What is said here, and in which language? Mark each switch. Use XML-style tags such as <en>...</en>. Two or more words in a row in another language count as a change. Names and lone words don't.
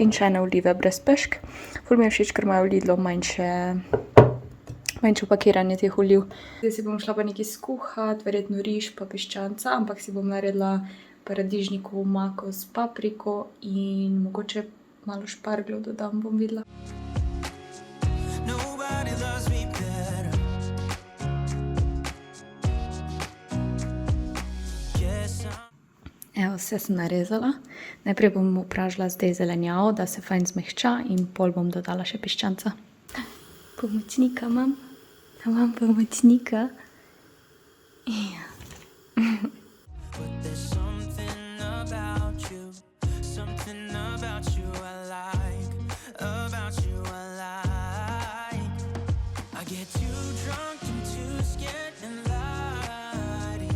<sl>In še ene olive brez pešk. Ful mi je všeč, ker imajo v Lidlu manjše pakiranje teh oliv. Zdaj si bom šla pa nekaj skuhati, verjetno riž pa piščanca, ampak si bom naredila paradižnikovo omako s papriko in mogoče malo špargljev dodam, bom videla.</sl> <en>Nobody loves me better. Guess I'm</en> <sl>Evo, vse sem narezala. Najprej bom upražila zdaj zelenjavo, da se fajn zmehča in pol bom dodala še piščanca. Pomočnika imam. Imam pomočnika. Ja.</sl> <en>But there's something about you I like, about you I like. I get too drunk and too scared and lie to you.</en>